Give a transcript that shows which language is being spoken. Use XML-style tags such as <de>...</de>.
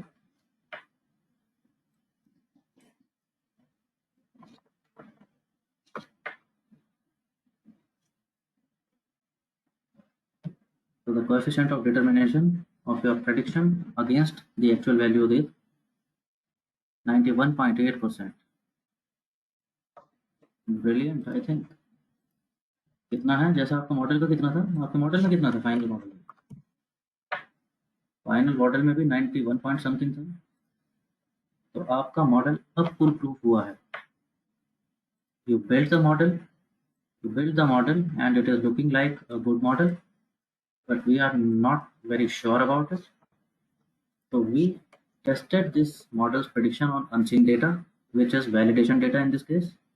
<en>तो the coefficient of determination of your prediction against the actual value is 91.8%. Brilliant I think.</en> <hi>कितना है? जैसा आपका मॉडल का कितना था? आपके मॉडल में कितना था फाइनल मॉडल में? फाइनल मॉडल में भी 91 पॉइंट समथिंग था। तो आपका मॉडल अब फुल प्रूफ हुआ है।</hi> <en>You build the model, you build the model and it is looking like a good model, but we are not very sure about it. So we tested this model's prediction on unseen data, which is validation data in this case.</en>